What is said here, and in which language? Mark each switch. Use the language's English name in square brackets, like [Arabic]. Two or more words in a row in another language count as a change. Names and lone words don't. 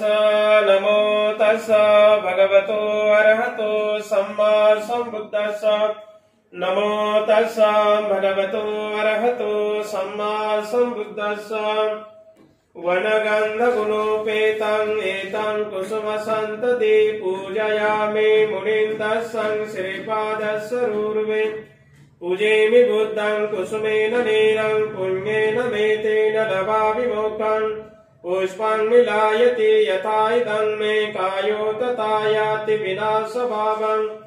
[Pali] नमो तस् भगवतो अरहतो सम्मा सम्बुद्धस्स. नमो तस् भगवतो अरहतो सम्मा सम्बुद्धस्स. वनगन्धगुणोपेतं एतं कुसुमसन्तति पूजयामि मुनीन्दस्सं श्रीपादस्वरूर्वे. पूजेमि बुद्धं कुसुमेन नीलं पुण्येन मेतेन लभामि मोक्षं. पुष्पं मिलायति यथा इदं मे कायो तथा याति विनाशभावं.